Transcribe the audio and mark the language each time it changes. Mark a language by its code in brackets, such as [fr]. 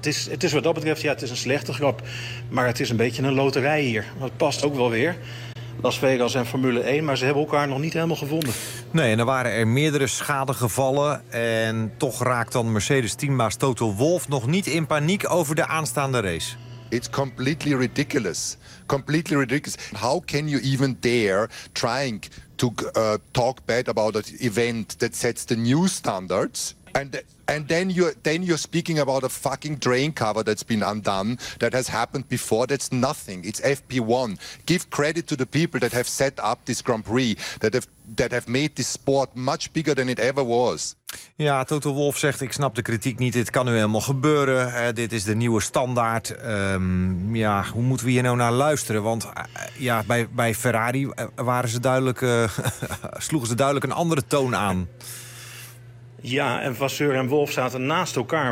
[nl] Het is wat dat betreft, ja, het is een slechte grap. Maar het is een beetje een loterij hier. Dat past ook wel weer. Las Vegas en Formule 1, maar ze hebben elkaar nog niet helemaal gevonden. Nee, en er waren er meerdere schadegevallen. En toch raakt dan Mercedes-teambaas Toto Wolff nog niet in paniek over de aanstaande race. [en] It's completely ridiculous. Completely ridiculous. How can you even dare trying to talk bad about an event that sets the new standards? And then you're speaking about a fucking drain cover that's been undone, that has happened before. That's nothing. It's FP1. Give credit to the people that have set up this Grand Prix, that have made this sport much bigger than it ever was. [nl] Ja, Toto Wolff zegt: ik snap de kritiek niet. Dit kan nu helemaal gebeuren. Dit is de nieuwe standaard. Ja, hoe moeten we hier nou naar luisteren? Want ja, bij Ferrari waren ze duidelijk, sloegen ze duidelijk een andere toon aan. Ja, en Vasseur en Wolff zaten naast elkaar.